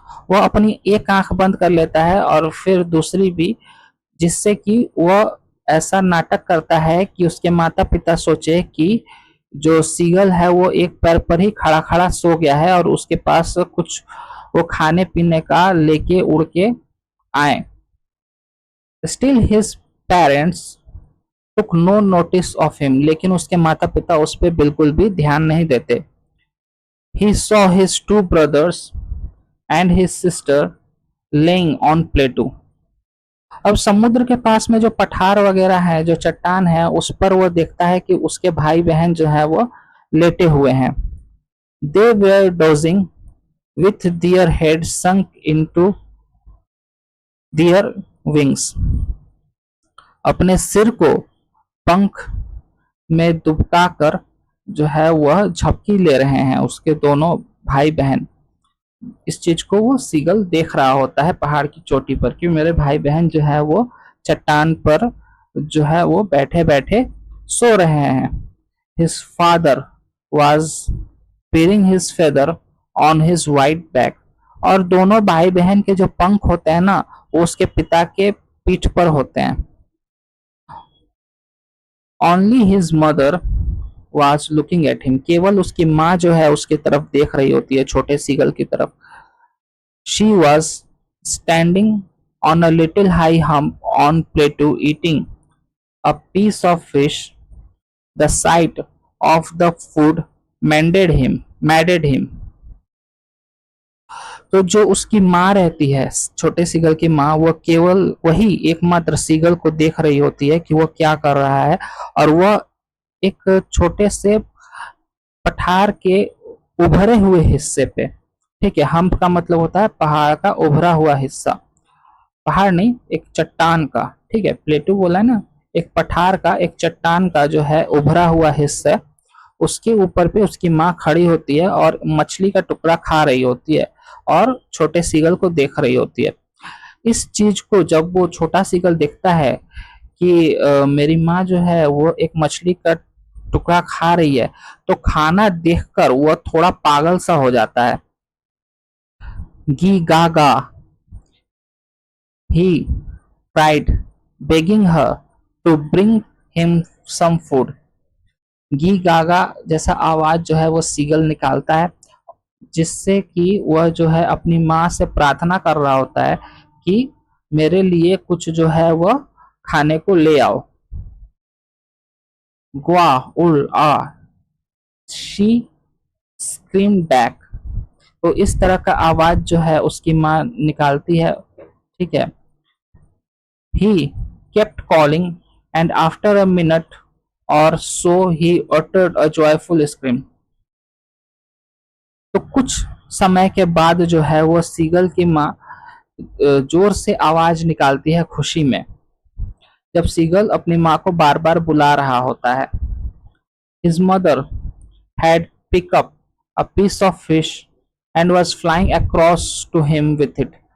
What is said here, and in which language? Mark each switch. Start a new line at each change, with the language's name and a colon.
Hindi: वह अपनी एक आंख बंद कर लेता है और फिर दूसरी भी, जिससे कि वह ऐसा नाटक करता है कि उसके माता पिता सोचे कि जो सीगल है वो एक पैर पर ही खड़ा खड़ा सो गया है और उसके पास कुछ वो खाने पीने का लेके उड़ के आए।
English: Still his parents took no notice of him.
Hindi: लेकिन उसके माता पिता उस पर बिल्कुल भी ध्यान नहीं देते।
English: He saw his two brothers and his sister laying on Plato।
Hindi: अब समुद्र के पास में जो पठार वगैरह है, जो चट्टान है, उस पर वो देखता है कि उसके भाई बहन जो है वो लेटे हुए हैं।
English: They were dozing with their heads sunk into their wings।
Hindi: अपने सिर को पंख में दुबका कर जो है वह झपकी ले रहे हैं उसके दोनों भाई बहन। इस चीज को वो सीगल देख रहा होता है पहाड़ की चोटी पर कि मेरे भाई बहन जो है वो चट्टान पर जो है वो बैठे बैठे सो रहे हैं।
English: His father was preening his feather on his white back.
Hindi: और दोनों भाई बहन के जो पंख होते हैं ना वो उसके पिता के पीठ पर होते हैं।
English: Only his mother was looking at him.
Hindi: केवल उसकी माँ जो है उसकी तरफ देख रही होती है, छोटे सीगल की तरफ।
English: She was standing on a little high hump on plateau eating a piece of fish. The sight of the food maddened him.
Hindi: तो जो उसकी माँ रहती है, छोटे सीगल की माँ, वो केवल वही एकमात्र सीगल को देख रही होती है कि वो क्या कर रहा है, और वह एक छोटे से पठार के उभरे हुए हिस्से पे, ठीक है, हम्प का मतलब होता है पहाड़ का उभरा हुआ हिस्सा, पहाड़ नहीं, एक चट्टान का, ठीक है, प्लेटू बोला है ना, एक पठार का, एक चट्टान का जो है उभरा हुआ हिस्सा, उसके ऊपर पे उसकी माँ खड़ी होती है और मछली का टुकड़ा खा रही होती है और छोटे सीगल को देख रही होती है। इस चीज को जब वो छोटा सीगल देखता है कि मेरी माँ जो है वो एक मछली का टुकड़ा खा रही है, तो खाना देखकर वो थोड़ा पागल सा हो जाता है।
English: गी गागा he cried, begging her to bring him some food.
Hindi: गी गागा जैसा आवाज जो है वो सीगल निकालता है, जिससे कि वह जो है अपनी माँ से प्रार्थना कर रहा होता है कि मेरे लिए कुछ जो है वह खाने को ले आओ। ग्वा उल आ
English: she scream back,
Hindi: तो इस तरह का आवाज जो है उसकी माँ निकालती है, ठीक है।
English: He kept calling, and after a minute or so he uttered a joyful scream.
Hindi: तो कुछ समय के बाद जो है वो सीगल की माँ जोर से आवाज निकालती है खुशी में, जब सीगल अपनी माँ को बार बार बुला रहा होता है।
English: His mother had picked up a piece of fish and was flying across to him with it.